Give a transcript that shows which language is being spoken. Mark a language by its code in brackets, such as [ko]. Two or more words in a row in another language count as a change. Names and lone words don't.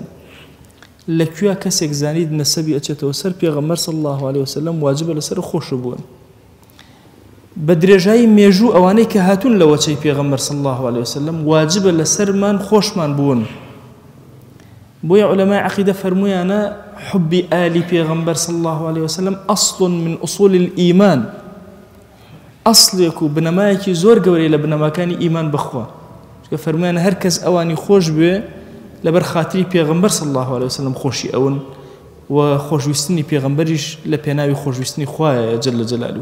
[ckb] لەکوێ کەسێک زانید نەسەبی ئەچێتەوە سەر پێغەمبەر [ar] صلی الله عليه وسلم [ckb] واجبە لەسەر خۆشبوون. بە درێژایی مێژوو ئەوانەی کە هاتوون لە وەچەی پێغەمبەر [ar] صلی الله عليه وسلم [ckb] واجبە لەسەرمان خۆشمان بوون. بۆیە عولەمای عەقیدە فەرموویانە حبی ئالی پێغەمبەر [ar] صلی الله عليه وسلم أصل من أصول الإيمان. [ckb] ئەسڵێک و بنەمایەکی زۆر گەورەی لە بنەماکانی ئیمان بخوا. کە فەرموویانە هەر کەس ئەوانی خۆش بوێ لەبەر خاتری پێغەمبەر [ar] صلی الله عليه وسلم [ckb] خۆشی ئەون و خۆشویستنی پێغەمبەریش لە پێناوی خۆشویستنی خوایە [ar] جل جلاله.